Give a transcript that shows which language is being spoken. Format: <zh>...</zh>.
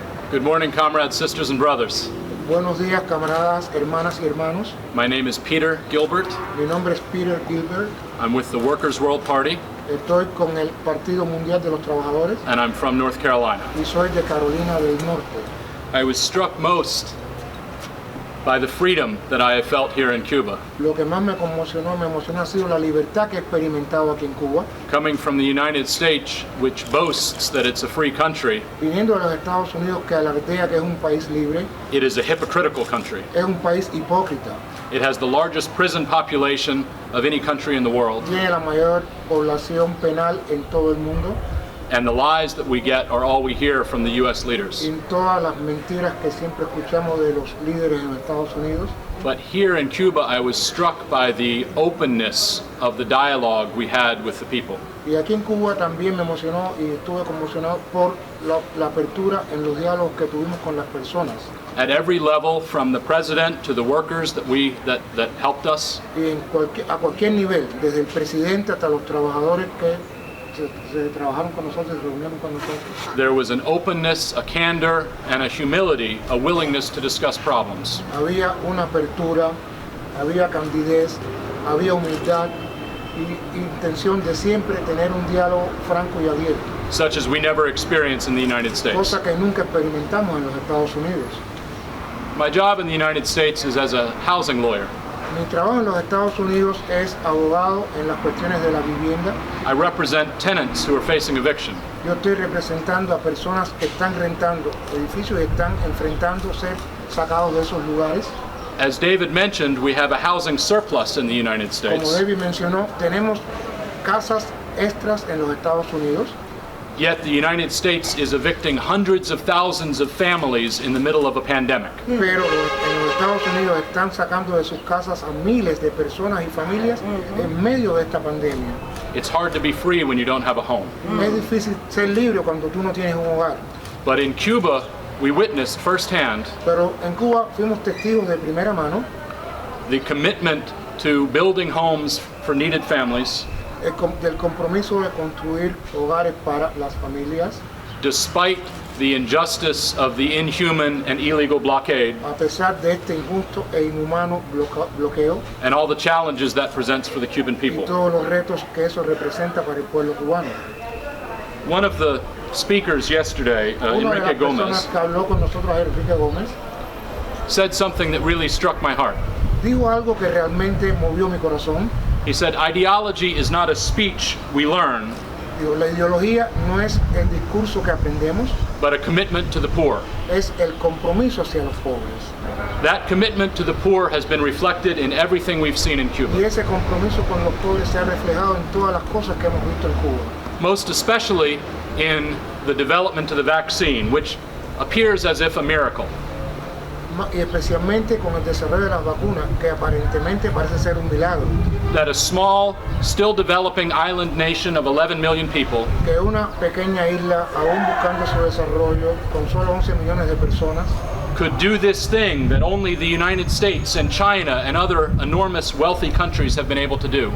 <en>Good morning, comrades, sisters, and brothers.</en> <es>Buenos días, camaradas, hermanas y hermanos.</es> <en>My name is Peter Gilbert.</en> <es>Mi nombre es Peter Gilbert.</es> <en>I'm with the Workers' World Party,</en> <es>Estoy con el Partido Mundial de los Trabajadores</es> <en>and I'm from North Carolina.</en> <es>y soy de Carolina del Norte.</es> <en>I was struck most by the freedom that I have felt here in Cuba.</en> <es>Lo que más me emocionó ha sido la libertad que he experimentado aquí en Cuba.</es> <en>Coming from the United States, which boasts that it's a free country,</en> <es>Viniendo de los Estados Unidos, que alardea que es un país libre,</es> <en>it is a hypocritical country.</en> <es>es un país hipócrita.</es> <en>It has the largest prison population of any country in the world,</en> <es>Tiene la mayor población penal en todo el mundo</es> <en>and the lies that we get are all we hear from the U.S. leaders.</en> <es>y todas las mentiras que siempre escuchamos de los líderes en los Estados Unidos.</es> <en>But here in Cuba, I was struck by the openness of the dialogue we had with the people.</en> <es>Y aquí en Cuba también me emocionó y estuve conmocionado por la apertura en los diálogos que tuvimos con las personas.</es> <en>At every level, from the president to the workers that helped us,</en> <es>Y a cualquier nivel, desde el presidente hasta los trabajadores que se trabajaron con nosotros, se reunieron con nosotros.</es> <en>there was an openness, a candor, and a humility, a willingness to discuss problems.</en> <es>Había una apertura, había candidez, había humildad y intención de siempre tener un diálogo franco y abierto,</es> <en>Such as we never experience in the United States.</en> <es>cosa que nunca experimentamos en los Estados Unidos.</es> <en>My job in the United States is as a housing lawyer.</en> <es>Mi trabajo en los Estados Unidos es abogado en las cuestiones de la vivienda.</es> <en>I represent tenants who are facing eviction.</en> <es>Yo estoy representando a personas que están rentando edificios y están enfrentando ser sacados de esos lugares.</es> <en>As David mentioned, we have a housing surplus in the United</en> <es>Como</es> <en>States,</en> <es>David mencionó, tenemos casas extras en los Estados Unidos,</es> <en>yet the United States is evicting hundreds of thousands of families in the middle of a pandemic.</en> <es>pero en los Estados Unidos están sacando de sus casas a miles de personas y familias en medio de esta pandemia.</es> <en>It's hard to be free when you don't have a home.</en> <es>Es difícil ser libre cuando tú no tienes un hogar.</es> <en>But in Cuba, we witnessed firsthand</en> <es>Pero en Cuba fuimos testigos de primera mano</es> <en>the commitment to building homes for needed families,</en> <es>del compromiso de construir hogares para las familias,</es> <en>despite the injustice of the inhuman and illegal blockade</en> <es>a pesar de este injusto e inhumano bloqueo</es> <en>and all the challenges that presents for the Cuban</en> <es>y</es> <en>people.</en> <es>todos los retos que eso representa para el pueblo cubano.</es> <en>One of the speakers yesterday,</en> <es>Una de las Enrique personas Gomez, que habló con nosotros, Enrique Gómez,</es> <en>said something that really struck my heart.</en> <es>dijo algo que realmente movió mi corazón.</es> <en>He said, ideology is not a speech we learn,</en> <es>Digo, la ideología no es el discurso que aprendemos,</es> <en>but a commitment to the poor.</en> <es>es el compromiso hacia los pobres.</es> <en>That commitment to the poor has been reflected in everything we've seen in</en> <es>Y</es> <en>Cuba,</en> <es>ese compromiso con los pobres se ha reflejado en todas las cosas que hemos visto en Cuba.</es> <en>most especially in the development of the vaccine, which appears as if a miracle.</en> <es>Y especialmente con el desarrollo de las vacunas, que aparentemente parece ser un milagro.</es> <en>That a small, still developing island nation of 11 million people</en> <es>Que una pequeña isla, aún buscando su desarrollo, con solo 11 millones de personas,</es> <en>could do this thing that only the United States and China and other enormous wealthy countries have been able to do.</en>